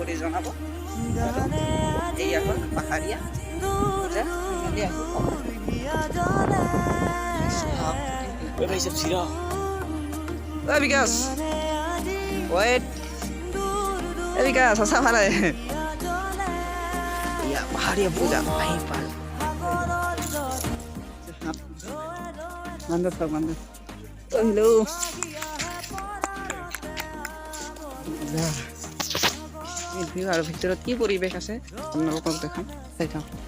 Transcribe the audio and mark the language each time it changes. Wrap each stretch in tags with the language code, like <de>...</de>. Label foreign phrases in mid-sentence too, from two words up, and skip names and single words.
<as>জনাব এইয়া হ'ল পাহাৰীয়া পূজা ফাইনেলি আহি</as> <hi>भाई सब सिरा</hi> <as>ঐ বিকাশ ৱেইট এই বিকাশ সঁচা ভালে এয়া পাহাৰীয়া পূজা আহি পাল বান্দৰ বান্দৰ হেল্ল' আৰু ভিতৰত কি পৰিৱেশ আছে আপোনালোকক দেখাম চাই চাওঁ</as>